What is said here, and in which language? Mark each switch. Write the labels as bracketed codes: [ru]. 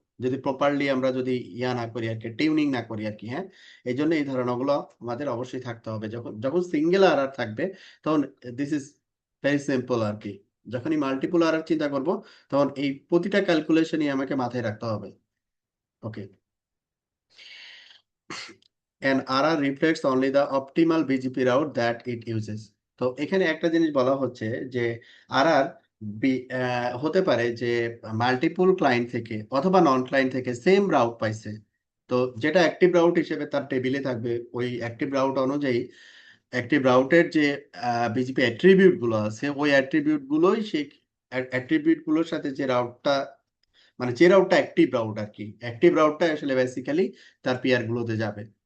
[bn] যদি প্রপারলি আমরা যদি না করি আর কি, টিউনিং না করি আর কি। হ্যাঁ, এই জন্য এই ধারণাগুলো আমাদের অবশ্যই থাকতে হবে। যখন যখন সিঙ্গেল আর থাকবে তখন [en] this is very simple [bn] আর কি। যখনই মাল্টিপল আর চিন্তা করব তখন এই প্রতিটা ক্যালকুলেশনই আমাকে মাথায় রাখতে হবে। [en] Okay, an RR reflects only the optimal BGP route that it uses. [bn] তো এখানে একটা জিনিস বলা হচ্ছে যে RR হতে পারে যে মাল্টিপল ক্লায়েন্ট থেকে অথবা নন ক্লায়েন্ট থেকে সেম রাউট পাইছে। তো যেটা অ্যাক্টিভ রাউট হিসেবে তার টেবিলে থাকবে, ওই অ্যাক্টিভ রাউট অনুযায়ী অ্যাক্টিভ রাউটের যে বিজিপি অ্যাট্রিবিউট গুলো আছে, ওই অ্যাট্রিবিউট গুলোই সেই অ্যাট্রিবিউট গুলোর সাথে যে রাউটটা, মানে যে রাউটটা অ্যাক্টিভ রাউট আর কি, অ্যাক্টিভ রাউটটা আসলে বেসিক্যালি তার পিয়ার গুলোতে যাবে।